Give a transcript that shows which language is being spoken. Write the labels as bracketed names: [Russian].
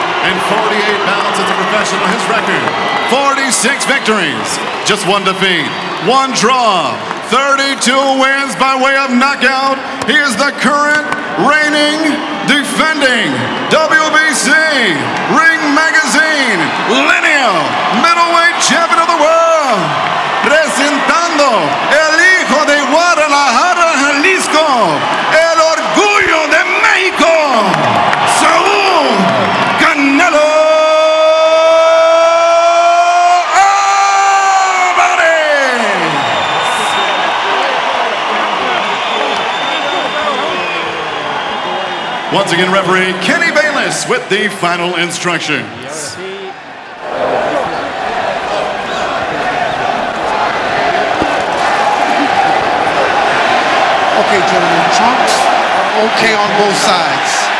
[English] And 48 bouts as a professional, his record, 46 victories, just 1 defeat, 1 draw, 32 wins by way of knockout. He is the current reigning, defending WBC Ring Magazine lineal middleweight champion of the world. [Spanish] Presentando el hijo de Guadalajara, Jalisco, el orgullo de México, Saúl Canelo Alvarez. [English] Once again, referee Kenny Bayless with the final instructions. Okay, gentlemen, trunks are okay on both sides.